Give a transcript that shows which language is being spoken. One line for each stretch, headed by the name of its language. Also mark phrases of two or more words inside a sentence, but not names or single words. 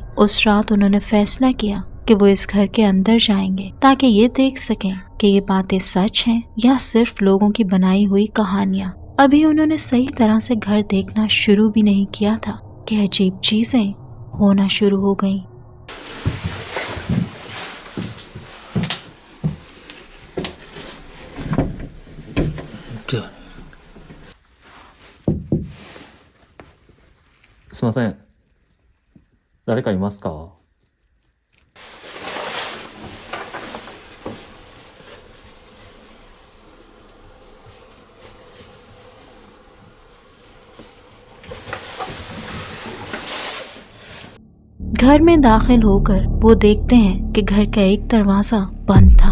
Hindi: उस रात उन्होंने फैसला किया कि वो इस घर के अंदर जाएंगे ताकि ये देख सकें कि ये बातें सच हैं या सिर्फ लोगों की बनाई हुई कहानियाँ। अभी उन्होंने सही तरह से घर देखना शुरू भी नहीं किया था कि अजीब चीजें होना शुरू हो गईं।
Japanese: すいません。誰かいますか？
Hindi: घर में दाखिल होकर वो देखते हैं कि घर का एक दरवाजा बंद था।